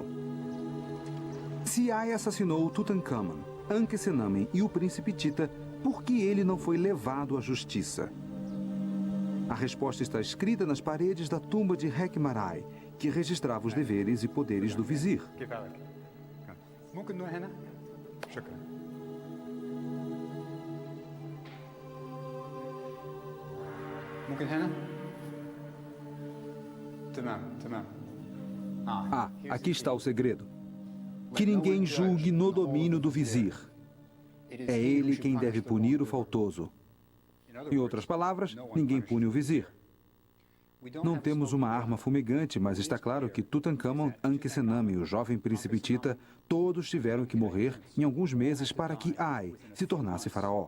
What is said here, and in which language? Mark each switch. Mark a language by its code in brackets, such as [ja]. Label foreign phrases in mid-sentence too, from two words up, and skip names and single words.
[pt] Se Ai assassinou Tutankhamon, Ankhesenamen e o príncipe Tita, por que ele não foi levado à justiça? A resposta está escrita nas paredes da tumba de Hekmarai, que registrava os deveres e poderes do vizir. [ar] ممكن نروح هنا؟ شكرا. ممكن هنا؟ تمام تمام. [pt] Ah, aqui está o segredo. Que ninguém julgue no domínio do vizir. É ele quem deve punir o faltoso. Em outras palavras, ninguém pune o vizir. Não temos uma arma fumegante, mas está claro que Tutankhamon, Ankhesenamen e o jovem príncipe Tita todos tiveram que morrer em alguns meses para que Ai se tornasse faraó.